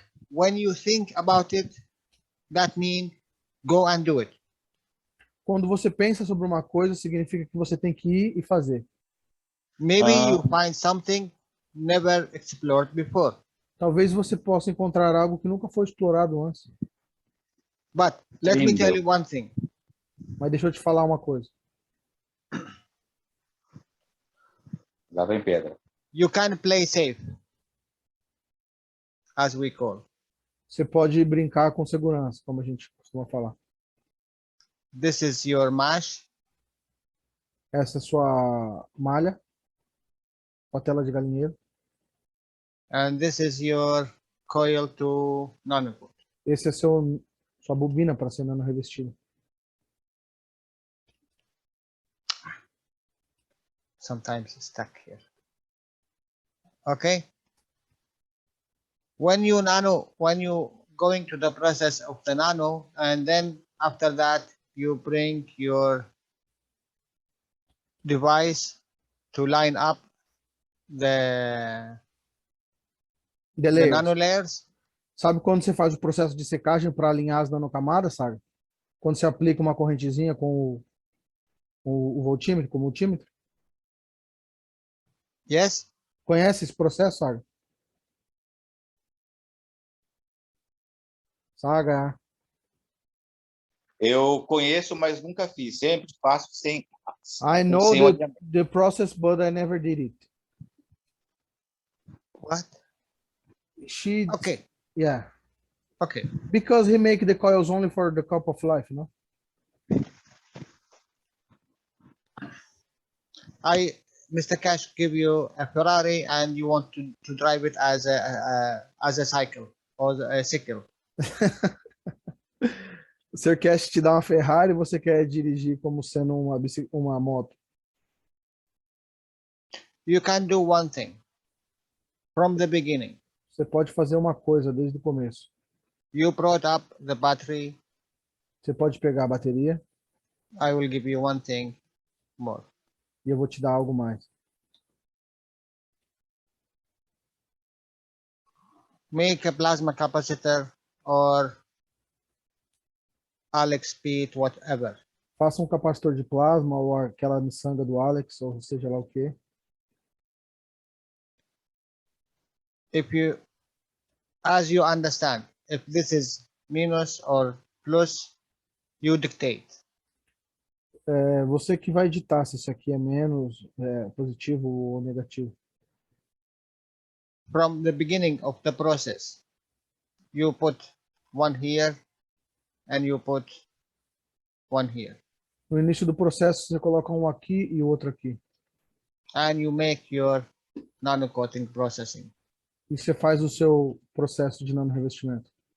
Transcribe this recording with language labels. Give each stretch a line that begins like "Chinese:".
English: When you think about it, that means go and do it.
Portuguese: Quando você pensa sobre uma coisa, significa que você tem que ir e fazer.
English: Maybe you find something never explored before.
Portuguese: Talvez você possa encontrar algo que nunca foi explorado antes.
English: But let me tell you one thing.
Portuguese: Mas deixa eu te falar uma coisa. Lá vem pedra.
English: You can play safe, as we call.
Portuguese: Você pode brincar com segurança, como a gente costuma falar.
English: This is your mash.
Portuguese: Essa é sua malha, patela de galinheiro.
English: And this is your coil to nanoport.
Portuguese: Esse é sua bobina para ser nano revestida.
English: Sometimes it's stuck here. Okay. When you going to the process of the nano, and then after that you bring your device to line up the nano layers.
Portuguese: Sabe quando você faz o processo de secagem para alinhar as nanocamadas, sabe? Quando você aplica uma correntezinha com o voltímetro, com o multímetro?
English: Yes.
Portuguese: Conhece esse processo, Saga? Saga. Eu conheço, mas nunca fiz. Sempre faço sem.
English: I know the process, but I never did it. What? Okay. Yeah. Okay. Because he make the coils only for the cup of life, no? Mr. Cash give you a Ferrari and you want to drive it as a cycle or a cycle.
Portuguese: O Sr. Cash te dá uma Ferrari e você quer dirigir como sendo uma moto.
English: You can do one thing from the beginning.
Portuguese: Você pode fazer uma coisa desde o começo.
English: You brought up the battery.
Portuguese: Você pode pegar a bateria.
English: I will give you one thing more.
Portuguese: E eu vou te dar algo mais.
English: Make a plasma capacitor or Alex Pete, whatever.
Portuguese: Faça um capacitor de plasma ou aquela miçanga do Alex, ou seja lá o que.
English: As you understand, if this is minus or plus, you dictate.
Portuguese: Você que vai editar se isso aqui é menos positivo ou negativo.
English: From the beginning of the process, you put one here and you put one here.
Portuguese: No início do processo, você coloca um aqui e o outro aqui.
English: And you make your nano-coating processing.
Portuguese: E você faz o seu processo de nano-revestimento.